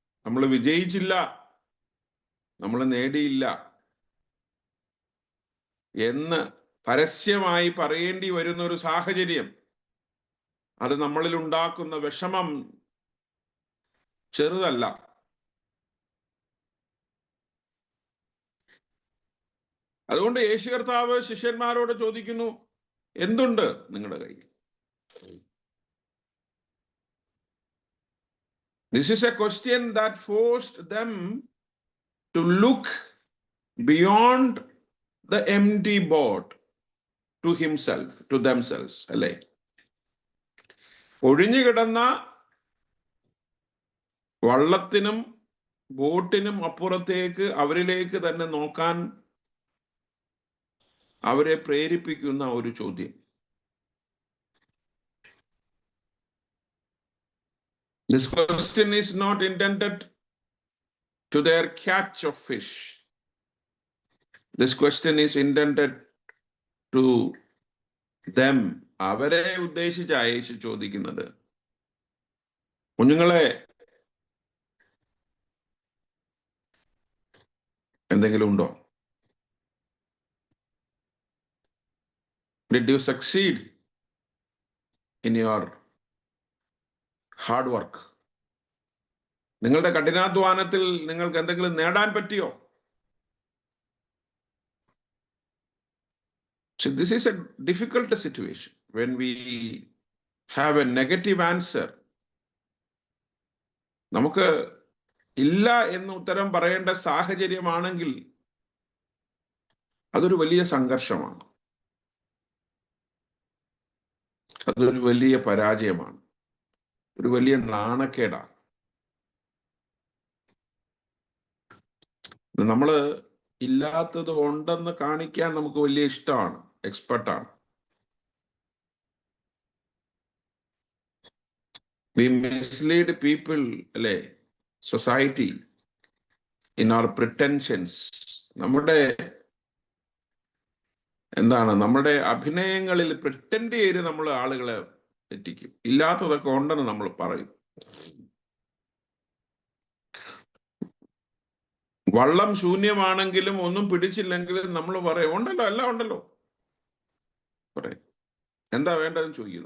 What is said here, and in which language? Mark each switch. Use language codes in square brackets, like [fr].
[ml] നമ്മൾ വിജയിച്ചില്ല, നമ്മൾ നേടിയില്ല എന്ന് പരസ്യമായി പറയേണ്ടി വരുന്ന ഒരു സാഹചര്യം, അത് നമ്മളിൽ ഉണ്ടാക്കുന്ന വിഷമം ചെറുതല്ല. അതുകൊണ്ട് യേശു കർത്താവ് ശിഷ്യന്മാരോട് ചോദിക്കുന്നു, എന്തുണ്ട് നിങ്ങളുടെ കയ്യിൽ? [en] This is a question that forced them to look beyond the empty boat to himself, to themselves, [ml] അല്ലേ? ഒഴിഞ്ഞു കിടന്ന വള്ളത്തിനും ബോട്ടിനും അപ്പുറത്തേക്ക് അവരിലേക്ക് തന്നെ നോക്കാൻ അവരെ പ്രേരിപ്പിക്കുന്ന ഒരു ചോദ്യം. [en] This question is not intended to their catch of fish. This question is intended to them. [ml] അവരെ ഉദ്ദേശിച്ച് യേശു ചോദിക്കുന്നത്, കുഞ്ഞുങ്ങളെ, എന്തെങ്കിലും ഉണ്ടോ? [en] Did you succeed in your hard work? [ml] നിങ്ങളുടെ കഠിനാധ്വാനത്തിൽ നിങ്ങൾക്ക് എന്തെങ്കിലും നേടാൻ പറ്റിയോ? [en] So this is a difficult situation when we have a negative answer [ml] നമുക്ക് ഇല്ല എന്ന് ഉത്തരം പറയേണ്ട സാഹചര്യമാണെങ്കിൽ അതൊരു വലിയ സംഘർഷമാണ്, അതൊരു വലിയ പരാജയമാണ്, ഒരു വലിയ നാണക്കേടാണ്. നമ്മള് ഇല്ലാത്തത് ഉണ്ടെന്ന് കാണിക്കാൻ നമുക്ക് വലിയ ഇഷ്ടമാണ്, എക്സ്പെർട്ടാണ്. [en] We mislead people, [ml] അല്ലെ, സൊസൈറ്റി, [en] in our pretensions. [ml] നമ്മുടെ നമ്മുടെ അഭിനയങ്ങളിൽ പ്രിറ്റൻഡ് ചെയ്ത് നമ്മൾ ആളുകളെ തെറ്റിക്കും. ഇല്ലാത്തതൊക്കെ ഉണ്ടെന്ന് നമ്മൾ പറയും. വള്ളം ശൂന്യമാണെങ്കിലും ഒന്നും പിടിച്ചില്ലെങ്കിലും നമ്മൾ പറയും ഉണ്ടല്ലോ, എല്ലാം ഉണ്ടല്ലോ പറയും. എന്താ വേണ്ടതെന്ന് ചോദിക്കും.